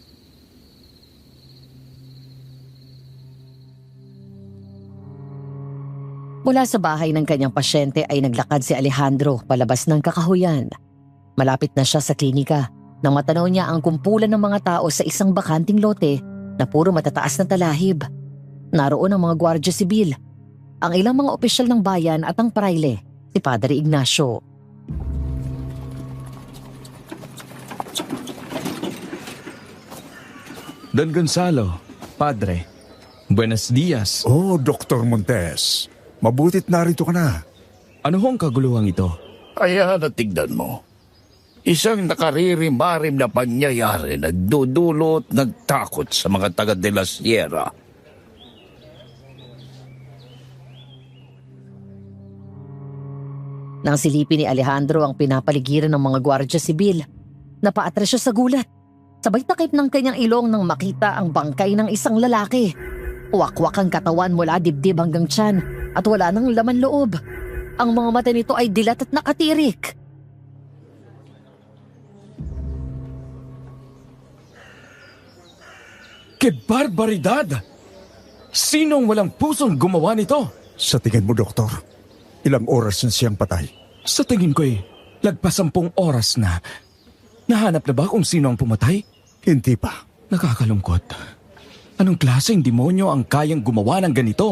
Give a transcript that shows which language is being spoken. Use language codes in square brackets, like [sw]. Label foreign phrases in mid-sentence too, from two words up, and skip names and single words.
[tl] Mula sa bahay ng kanyang pasyente ay naglakad si Alejandro palabas ng kakahuyan. Malapit na siya sa klinika nang matanaw niya ang kumpulan ng mga tao sa isang bakanting lote na puro matataas na talahib. Naroon ang mga gwardya sibil, ang ilang mga opisyal ng bayan at ang praile, si Padre Ignacio. Don Gonzalo, Padre. [es] Buenos dias. [tl] Oh, Dr. Montes. Mabutit narito ka na. Ano hong kaguluhan ito? Kaya natignan mo. Isang nakaririmarim na pangyayari nagdudulot nagtakot sa mga taga de la Sierra. Nang silipin ni Alejandro ang pinapaligiran ng mga gwardya sibil, napaatras siya sa gulat. Sabay takip ng kanyang ilong nang makita ang bangkay ng isang lalaki. Wakwak ang katawan mula dibdib hanggang tiyan at wala nang laman loob. Ang mga mata nito ay dilat at nakatirik. [es] Que barbaridad! [tl] Sinong walang pusong gumawa nito? Sa tingin mo, Doktor, ilang oras na siyang patay? Sa tingin ko'y lagpas 10 oras na. Nahanap na ba kung sino ang pumatay? Hindi pa. Nakakalungkot. Anong klaseng demonyo ang kayang gumawa ng ganito?